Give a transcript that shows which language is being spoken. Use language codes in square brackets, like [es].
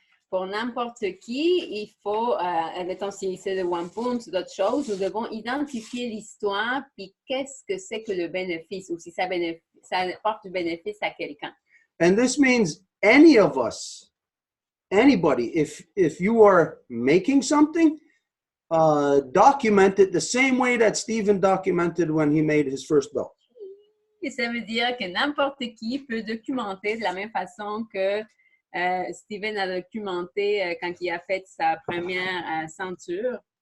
[fr] Pour n'importe qui, il faut, admettons, si c'est le wampum, c'est d'autres choses, nous devons identifier l'histoire, puis qu'est-ce que c'est que le bénéfice, ou si ça apporte du bénéfice à quelqu'un. [en] And this means any of us, anybody, if you are making something, document it the same way that Stephen documented when he made his first belt. [fr] Et ça veut dire que n'importe qui peut documenter de la même façon que Stephen a documenté quand il a fait sa première ceinture.